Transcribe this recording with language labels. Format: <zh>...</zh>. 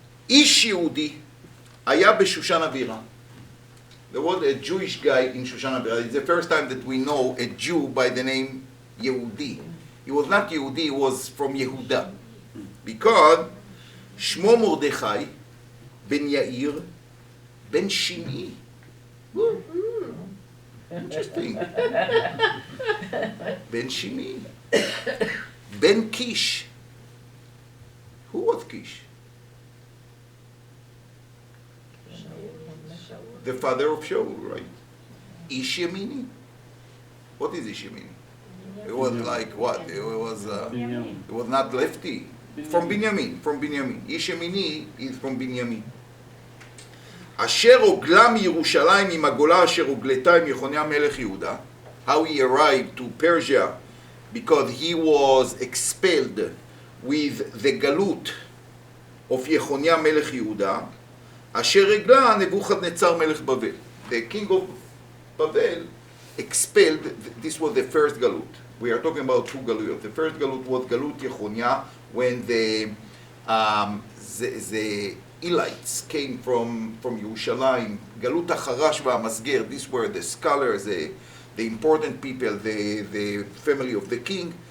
<he>איש יהודי היה בשושן הבירה.</he> <en>There was a Jewish guy in Shushan HaBira. It's the first time that we know a Jew by the name Yehudi. He was not Yehudi, he was from Yehuda. Because Shmo Mordechai ben Yair ben Shimei. Interesting. Ben Shimei. Ben Kish. Who was Kish? The father of Shaul, right? Ish Yemini. What is Ish Yemini? It was like what? It was not lefty. From Binyamin. Ish Yemini is from Binyamin.</en> <he>אשר הוגלה מירושלים עם הגולה אשר הוגלתה עם יחוניה מלך יהודה.</he> <en>How he arrived to Persia because he was expelled with the galut of</en> <he>יחוניה מלך יהודה. אשר הגלה נבוכדנצר מלך בבל.</he> <en>The king of Babel expelled, this was the first galut. We are talking about two galuyot. The first galut was galut Yechonia, when the Elites came from Yerushalayim. Galut HaCharash VaHaMasger, these were the scholars, the important people, the family of the king.</en>